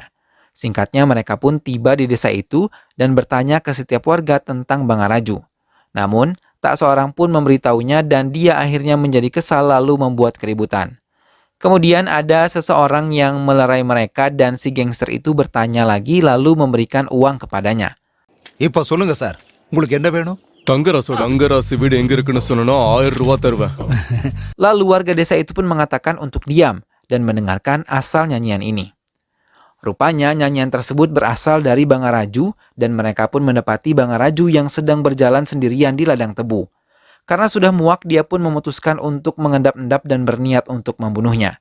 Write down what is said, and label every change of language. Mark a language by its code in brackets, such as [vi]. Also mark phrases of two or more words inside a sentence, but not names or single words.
[id] Singkatnya, mereka pun tiba di desa itu dan bertanya ke setiap warga tentang Bangaraju. Namun, tak seorang pun memberitahunya dan dia akhirnya menjadi kesal lalu membuat keributan. Kemudian ada seseorang yang melerai mereka dan si gangster itu bertanya lagi lalu memberikan uang kepadanya. [ta] இப்போ சொல்லுங்க சார், உங்களுக்கு என்ன வேணும்? தங்கராசு வீடு எங்க இருக்குன்னு சொன்னா 1000 ரூபாய் தருவேன். [id] Lalu warga desa itu pun mengatakan untuk diam dan mendengarkan asal nyanyian ini. Rupanya nyanyian tersebut berasal dari Bangaraju dan mereka pun mendapati Bangaraju yang sedang berjalan sendirian di ladang tebu. Karena sudah muak, dia pun memutuskan untuk mengendap-endap dan berniat untuk membunuhnya.